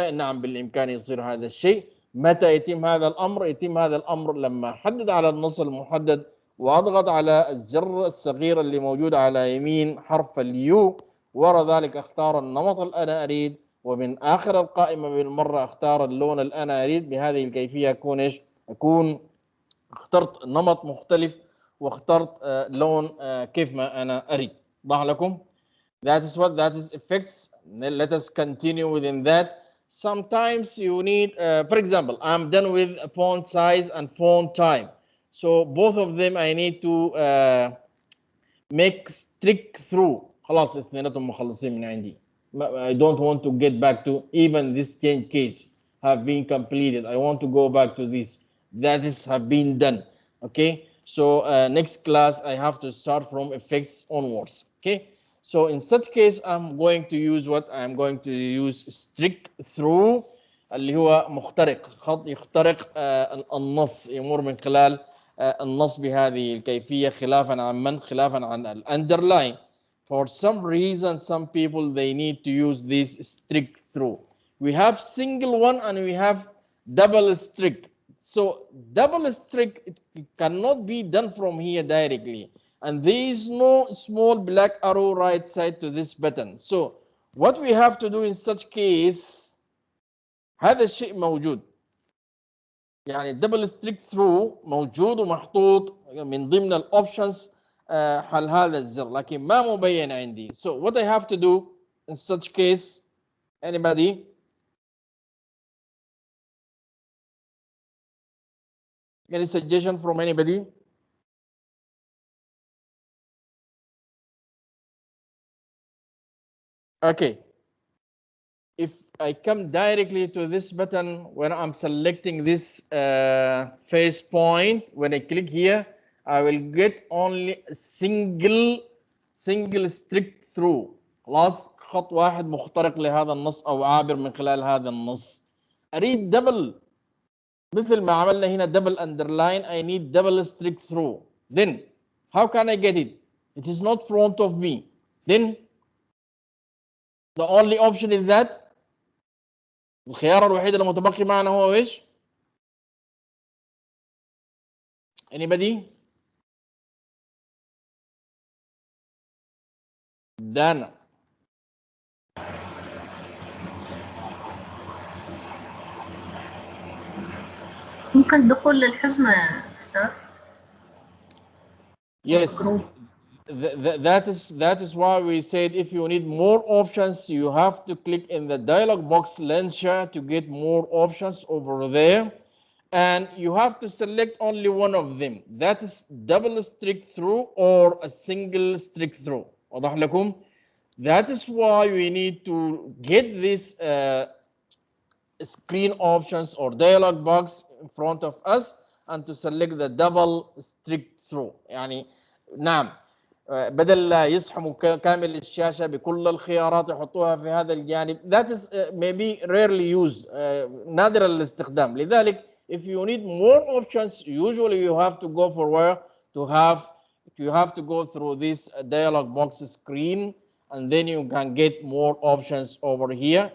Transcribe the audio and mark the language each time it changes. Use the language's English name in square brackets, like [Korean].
[Arabic] نعم بالامكان يصير هذا الشيء. متى يتم هذا الامر؟ يتم هذا الامر لما احدد على النص المحدد واضغط على الزر الصغير اللي موجود على يمين حرف اليو، ورا ذلك اختار النمط اللي انا اريد، ومن اخر القائمه بالمره اختار اللون اللي انا اريد. بهذه الكيفيه اكون ايش؟ اكون اخترت نمط مختلف واخترت لون كيف ما انا اريد. ضح لكم؟ [English] That is what that is effects. Let us continue within that. Sometimes you need, for example, I'm done with font size and font time. So both of them I need to make strict through. [Arabic] خلاص اثنيناتهم مخلصين من عندي. [English] I don't want to get back to even this change case have been completed. I want to go back to this. That is have been done. Okay. So next class I have to start from effects onwards. Okay. So in such case I'm going to use what? I'm going to use strict through [Arabic] اللي هو مخترق، خط يخترق النص، يمر من خلال النص بهذه الكيفية، خلافا عن من؟ خلافا عن الاندرلاين. [English] For some reason some people they need to use this strict through. We have single one and we have double strict. So double strict it cannot be done from here directly. And there is no small black arrow right side to this button. So what we have to do in such case، [Arabic] هذا الشيء موجود، يعني الدبل ستريك ثرو موجود ومحطوط من ضمن الاوبشنز حل هذا الزر، لكن ما مبين عندي. [English] So what I have to do in such case, anybody? Any suggestion from anybody? Okay, if I come directly to this button when I'm selecting this face point, when I click here I will get only a single strict through. [Arabic] خلاص خط واحد مخترق لهذا النص او عابر من خلال هذا النص. اريد دبل مثل ما عملنا هنا double underline. [English] I need double strict through. Then how can I get it? It is not front of me. Then the only option is that [Arabic] الخيار الوحيد المتبقي معنا هو ايش؟ [English] anybody؟ دانا. [Arabic] ممكن دخول للحزمة يا أستاذ؟ [English] Yes. that is why we said if you need more options, you have to click in the dialog box launcher to get more options over there, and you have to select only one of them. That is double stick through or a single stick through. [Arabic] واضح لكم؟ [English] That is why we need to get this screen options or dialog box in front of us and to select the double stick through. [Arabic] يعني نعم بدل لا يزحموا كامل الشاشة بكل الخيارات يحطوها في هذا الجانب. [English] That is maybe rarely used, [Arabic] نادر الاستخدام. لذلك [English] if you need more options, usually you have to go for where you have to go through this dialog box screen, and then you can get more options over here.